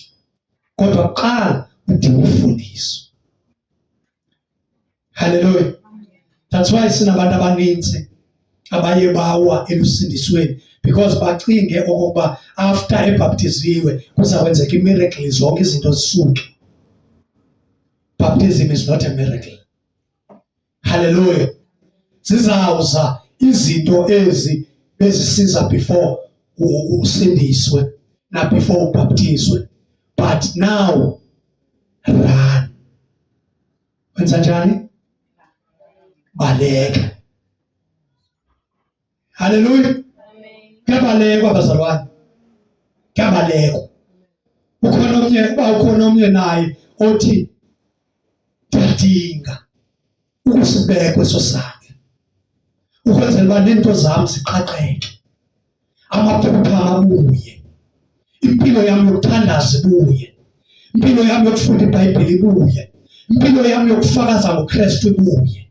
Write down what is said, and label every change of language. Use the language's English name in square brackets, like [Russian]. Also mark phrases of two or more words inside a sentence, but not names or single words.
[Xhosa] Kodwa qala udinga ufundiswa. Hallelujah. [English] That's why [Xhosa] sinabantu abaninzi abaye bawa elusindisweni because bacinge okokuba after ebhaptiziwe kuzakwenzeka imiracle zonke izinto zisuke. [English] Baptism is not a miracle. [Xhosa] Hallelujah. Zizawuza izinto ezi bezisiza before usindiswe na before ubhaptizwe. [English] But now run. [Xhosa] Wenza njani? Baleka. Hallelujah. Kuyabalekwa bazalwane. Kuyabalekwa. Ukhona omnye naye othi ndiyadinga ukusibekwa eso sandla ukwenzela uba nento zam ziqaqeke, amaphupha abuye, impilo yam yokuthandaza ibuye, impilo yam yokufunda iBhayibhile ibuye, impilo yam yokufakaza ngoKristu ibuye.